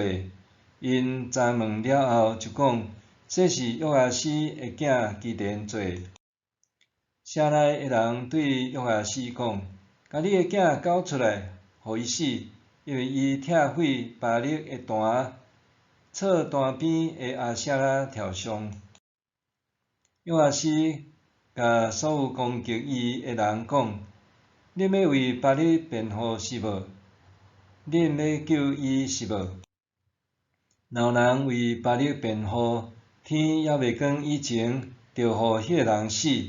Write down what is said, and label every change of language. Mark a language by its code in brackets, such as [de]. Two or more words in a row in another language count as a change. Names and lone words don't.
[nan] 因查问了后，就讲这是约阿斯的囝基甸做。城内的人对约阿斯讲：甲你的囝交出来，互伊死，因为伊拆毁巴力的坛，错坛边的阿舍拉雕像。约阿斯甲所有攻击伊的人讲：恁要为巴力辩护是无？恁要救伊是无？若有人为巴力辩护，天还袂光以前，就互迄个人死。